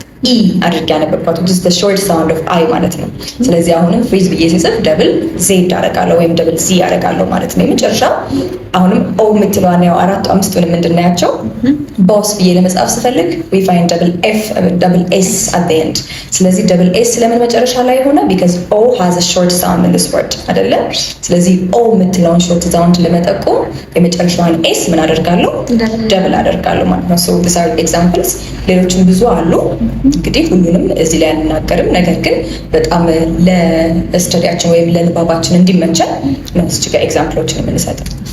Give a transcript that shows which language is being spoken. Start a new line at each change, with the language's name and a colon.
Amharic: ኢ አድርጌ ያነበብኳት which is the short sound of I ማለት ነው። ስለዚህ አሁንም ፍሪዝ ብዬ ስጽፍ ደብል ዜድ አደርጋለሁ ወይም ደብል ዚ አደርጋለሁ ማለት ነው። የመጨረሻ አሁንም ኦ የምትለዋን ያው አራቱ አምስቱንም እንድናያቸው ቦስ ብዬ ለመጻፍ ስፈልግ we find double s at the end። ስለዚህ ደብል ኤስ ስለምን መጨረሻ ላይ ሆነ?
English: because o has a short sound in this word አይደለ?
Amharic: ስለዚህ ኦ የምትለውን short sound ለመጠቆም የመጨረሻዋን ኤስ ምን አደርጋለሁ? ደብል አደርጋለሁ ማለት ነው። so these are examples። ሌሎችም ብዙ አሉ። እንግዲህ ሁሉንም እዚህ ላይ አንናገርም። ነገር ግን በጣም ለስተዲያችን ወይም ለንባባችን እንዲመቸን ነው እዚህ ጋር ኤግዛምፕሎችን የምንሰጠው።